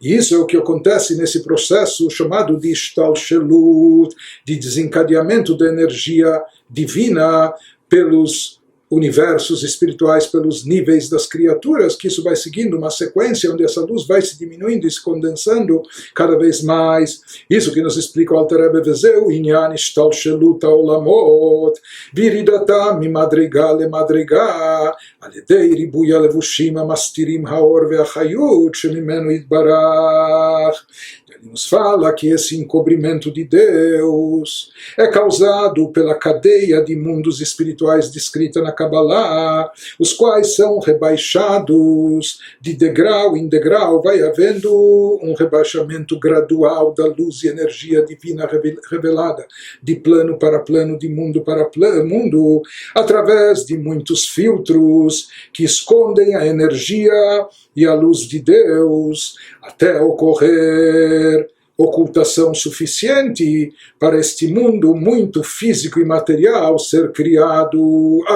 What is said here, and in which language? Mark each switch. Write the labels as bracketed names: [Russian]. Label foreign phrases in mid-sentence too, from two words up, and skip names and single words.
[Portuguese] E isso é o que acontece nesse processo chamado de Ishtalshelut, de desencadeamento da energia divina pelos universos espirituais, pelos níveis das criaturas, que isso vai seguindo uma sequência onde essa luz vai se diminuindo e se condensando cada vez mais. Isso que nos explica o Alter Rebbe, [Hebrew] וזהו ענין השתלשלות העולמות וירידתם ממדרגה למדרגה על ידי ריבוי הלבושים המסתירים האור והחיות שממנו יתברך. [Portuguese] Ele nos fala que esse encobrimento de Deus é causado pela cadeia de mundos espirituais descrita na Kabbalah, os quais são rebaixados de degrau em degrau, vai havendo um rebaixamento gradual da luz e energia divina revelada, de plano para plano, de mundo para mundo, através de muitos filtros que escondem a energia e a luz de Deus, até ocorrer ocultação suficiente para este mundo muito físico e material ser criado.